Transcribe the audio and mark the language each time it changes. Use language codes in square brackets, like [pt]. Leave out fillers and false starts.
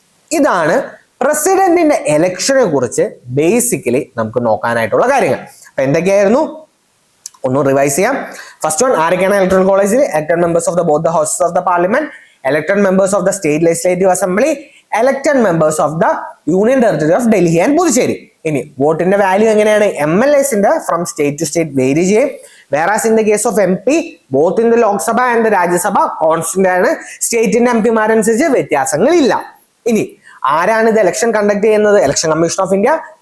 [ml] ഇതാണ് പ്രസിഡന്റിന്റെ ഇലക്ഷനെ കുറിച്ച് ബേസിക്കലി നമുക്ക് നോക്കാനായിട്ടുള്ള കാര്യങ്ങൾ. അപ്പൊ എന്തൊക്കെയായിരുന്നു? ഒന്ന് റിവൈസ് ചെയ്യാം. [en] first one, [ml] ആരൊക്കെയാണ് ഇലക്ട്രൽ കോളേജിൽ? [en] Elected members of the both the houses of the parliament, elected members of the state legislative assembly, elected members of the union territory of Delhi and Puducherry. [ml] ഇനി വോട്ടിന്റെ വാല്യൂ എങ്ങനെയാണ്? MLAസിന്റെ from state to state vary ചെയ്യും. [en] Whereas in the case of MP, both in the Lok Sabha and the Rajya Sabha, constant ആണ്. [ml] സ്റ്റേറ്റിന്റെ MP മാരനുസരിച്ച് വ്യത്യാസങ്ങളില്ല. ഇനി ആരാണ് ഇത് election conduct ചെയ്യുന്നത്? Election commission of India.